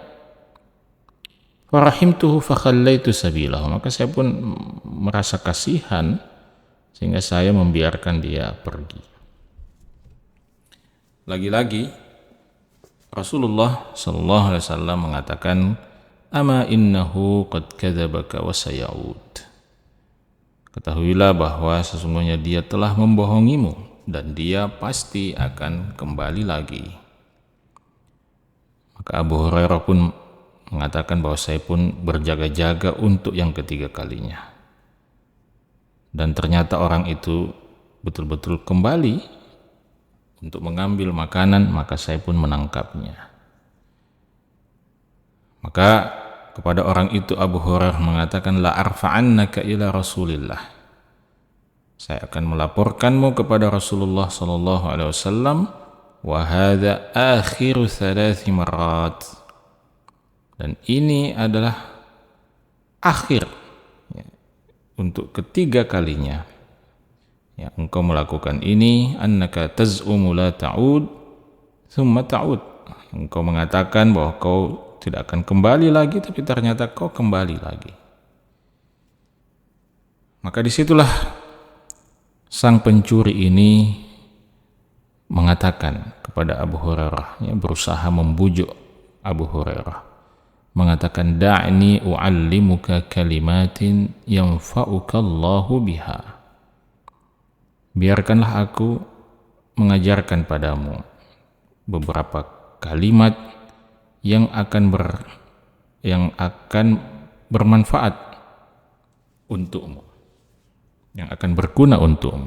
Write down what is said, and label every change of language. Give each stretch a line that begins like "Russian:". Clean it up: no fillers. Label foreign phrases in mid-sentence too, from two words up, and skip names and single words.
Arabic: فرحمته فخليت سبيله,
Indonesian: maka saya pun merasa kasihan sehingga saya membiarkan dia pergi. Lagi-lagi Rasulullah sallallahu alaihi wasallam mengatakan,
Arabic: أما إنه قد كذبك وسيعود.
Indonesian: Ketahuilah bahwa sesungguhnya dia telah membohongimu dan dia pasti akan kembali lagi. Maka Abu Hurairah pun mengatakan bahwa saya pun berjaga-jaga untuk yang ketiga kalinya. Dan ternyata orang itu betul-betul kembali untuk mengambil makanan, maka saya pun menangkapnya. Maka kepada orang itu Abu Hurairah mengatakan,
Arabic: لأرفعنك إلى رسول الله.
Indonesian: Saya akan melaporkanmu kepada Rasulullah sallallahu alaihi wasallam,
Arabic: وهذا آخر 3 مرات.
Indonesian: Dan ini adalah akhir untuk ketiga kalinya engkau melakukan ini.
Arabic: أنك تزعم لا تعود ثم تعود.
Indonesian: Engkau mengatakan bahwa kau tidak akan kembali lagi, tapi ternyata kau kembali lagi. Maka disitulah sang pencuri ini mengatakan kepada Abu Hurairah, berusaha membujuk Abu Hurairah, mengatakan,
Arabic: دعني أعلمك كلمات ينفعك الله بها.
Indonesian: Biarkanlah aku mengajarkan padamu beberapa kalimat yang akan bermanfaat untukmu, yang akan berguna untukmu.